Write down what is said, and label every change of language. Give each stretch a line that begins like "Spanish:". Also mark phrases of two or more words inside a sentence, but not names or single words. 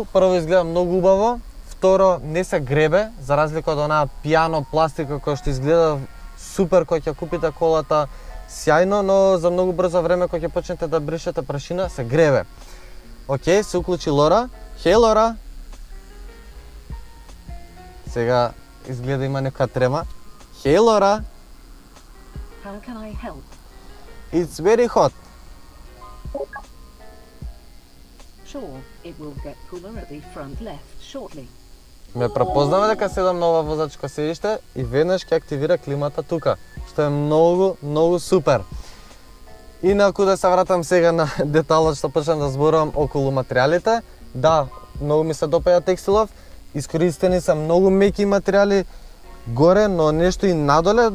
Macedonian: Прво изгледа многу убаво, второ не се гребе, за разлика од онаа пијано пластика која што изгледа супер кога ќе купите колата, сјајно, но за многу брзо време кога ќе почнете да бришете прашина се гребе. Океј, се уклучи Лора. Хеј Лора. Сега изгледа има некоја трема. Хеј Лора.
English: How can I help? It's very hot. Sure, it will get cooler at the front left shortly.
Macedonian: Ме препознава дека седам на ова возачко седиште и веднаш ќе активира климата тука, што е многу супер. Инаку да се вратам сега на деталот што почнам да зборувам околу материјалите. Да, многу ми се допаѓа текстилов, искористени се многу меки материјали горе, но нешто и надоле.